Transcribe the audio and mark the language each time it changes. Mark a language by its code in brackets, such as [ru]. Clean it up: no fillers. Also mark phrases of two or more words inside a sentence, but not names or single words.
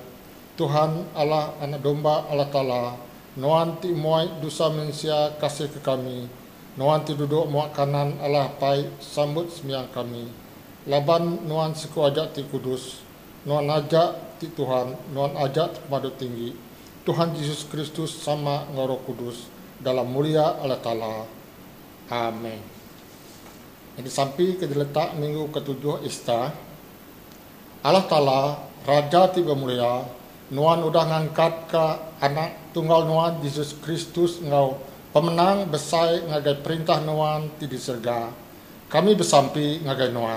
[iba] Tuhan Allah anak domba Allah Ta'ala. Nuan ti muai dosa manusia kasih ke kami. Nuan ti duduk muak kanan Allah pai sambut sembiang kami. Laban nuan siku ajak ti kudus. Nuan ajak ti Tuhan. Nuan ajak ti pemadu tinggi. Tuhan Yesus Kristus sama ngoro kudus. Dalam mulia Allah Ta'ala. Amin. Ini sampai ke diletak minggu ke-7 Ista. Allah Ta'ala Raja ti bermulia. Nuan udah ngangkat ke anak tunggal nuan Yesus Kristus ngau. Pemenang besai ngagai perintah nuan ti di serga. Kami besampi ngagai nuan.